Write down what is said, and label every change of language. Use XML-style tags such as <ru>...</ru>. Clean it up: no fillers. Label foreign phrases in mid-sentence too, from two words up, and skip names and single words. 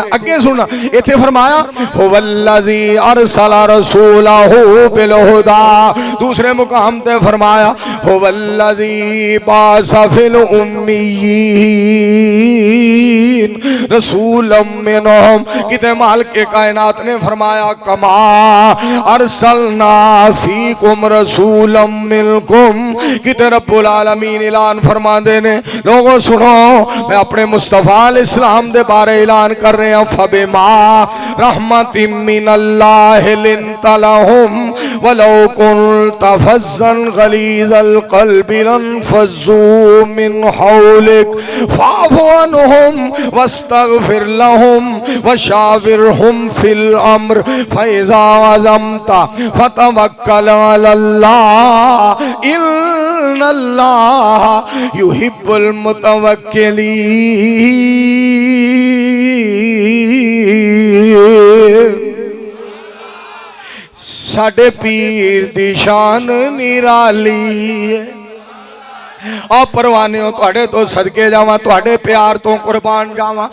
<pa>اگے سنا، اتھے فرمایا</pa> <ar>هو الذي أرسل رسوله بالهدى.</ar> <pa>دوسرے مقام تے فرمایا</pa> <ar>هو الذي بعث في الأميين رسولا منهم.</ar> <pa>کتے مالک کائنات نے فرمایا</pa> <ar>كما أرسلنا فيكم رسولا منكم.</ar> <pa>کتے</pa> <ar>رب العالمین</ar> <pa>اعلان فرماندے نے، لوگوں سنو میں اپنے مصطفیٰ علیہ السلام دے بارے اعلان کر رہے ہیں.</pa> <ar>فبما رحمة من الله لنت لهم ولو كنت فظا غليظ القلب لانفضوا من حولك فاعف عنهم واستغفر لهم وشاورهم في الأمر فإذا عزمت فتوكل على الله إن الله يحب المتوكلين.</ar> <pa>ساڈے پیر دی شان نرالی ہے. آ پروانے ہو تہاڈے تو صدقے جاواں، تہاڈے پیار تو قربان جاواں.</pa>